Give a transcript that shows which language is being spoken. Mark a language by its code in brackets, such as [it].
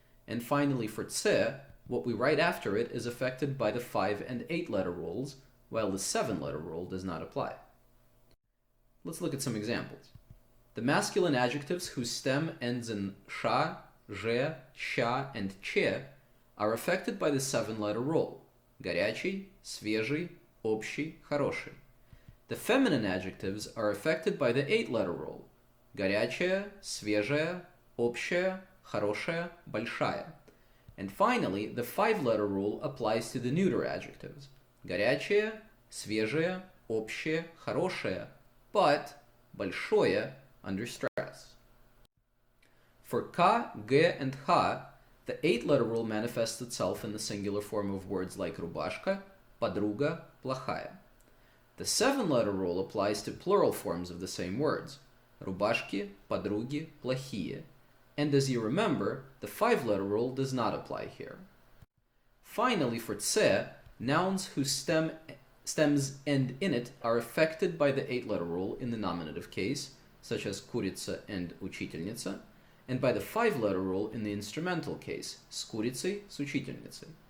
[en] And finally for Tse, what we write after it is affected by the 5 and 8-letter rules, while the 7-letter rule does not apply. Let's look at some examples. The masculine adjectives whose stem ends in Sha, Zhe, Sha, and Che are affected by the 7-letter rule. [ru] Горячий, свежий, общий, хороший. [en] The feminine adjectives are affected by the 8-letter rule. [ru] Горячая, свежая, общая, хорошая, большая. [en] And finally, the 5-letter rule applies to the neuter adjectives. [ru] Горячая, свежая, общая, хорошая, [en] but [ru] большое [en] under stress. For Ka, G, and Ha, the 8-letter rule manifests itself in the singular form of words like [ru] рубашка, подруга, плохая. [en] The 7-letter rule applies to plural forms of the same words. [ru] Рубашки, подруги, плохие. [en] And as you remember, the 5-letter rule does not apply here. Finally, for Tse, nouns whose stems end in it are affected by the 8-letter rule in the nominative case, such as [ru] курица [en] and [ru] учительница, [en] and by the 5-letter rule in the instrumental case, [ru] с курицей, с учительницей.